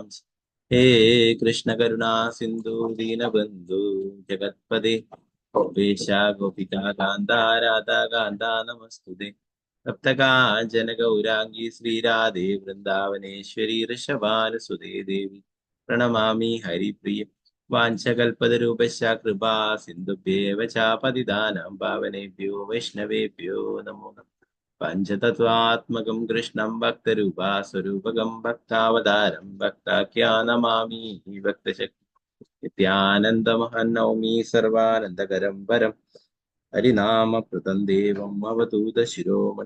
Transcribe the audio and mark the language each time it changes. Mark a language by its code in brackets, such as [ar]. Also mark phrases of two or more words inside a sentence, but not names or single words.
[sa] ഹേ കൃഷ്ണ കരുണാ സിന്ധു ദീനബന്ധു ജഗത്പദേ ഗോപേശ ഗോപികാ കാന്താ രാധാ കാന്താ നമസ്തുതേ. സപ്തകാഞ്ചന ഗൗരാംഗി ശ്രീരാധേ വൃന്ദാവനേശ്വരി ഋഷഭാനുസുതേ ദേവി പ്രണമാമി ഹരിപ്രിയ. വാഞ്ചകൽപതരൂപശ്ച കൃപാ സിന്ധുഭ്യേവ ചാപതിദാനം പാവനേഭ്യോ വൈഷ്ണവേഭ്യോ നമോ നമഃ. പഞ്ചതത്വാത്മകം കൃഷ്ണം ഭക്തരൂപാസ്വരൂപകം ഭക്താവതാരം ഭക്താഖ്യാനമാമി ഭക്തശക്തി. നിത്യാനന്ദമഹം നൗമി സർവാനന്ദകരം പരം ഹരിനാമപ്രദം ദേവം അവധൂത ശിരോമണി.